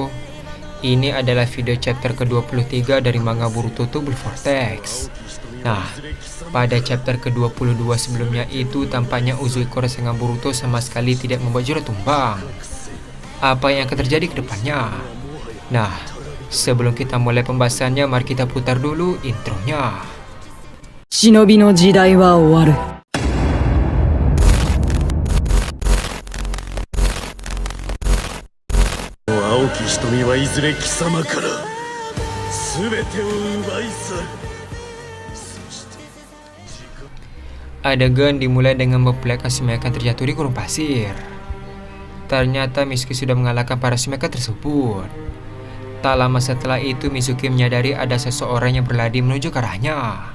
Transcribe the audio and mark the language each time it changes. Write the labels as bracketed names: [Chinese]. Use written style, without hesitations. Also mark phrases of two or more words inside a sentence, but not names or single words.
[Indonesian] Ini adalah video chapter ke-23 dari manga Boruto Double Vortex. Nah, pada chapter ke-22 sebelumnya itu tampaknya Uzui-ko Rasengan Boruto sama sekali tidak membuat Juro tumbang. Apa yang akan terjadi ke depannya? Nah, sebelum kita mulai pembahasannya, mari kita putar dulu intronya. [Japanese] 忍の時代は終わる. 青き瞳はいずれ貴様から全てを奪い去る。 [Indonesian] Adegan dimulai dengan memperlihatkan Sumeka terjatuh di gurun pasir. Ternyata Mitsuki sudah mengalahkan para Sumeka tersebut. Tak lama setelah itu Mitsuki menyadari ada seseorang yang berlari menuju ke arahnya.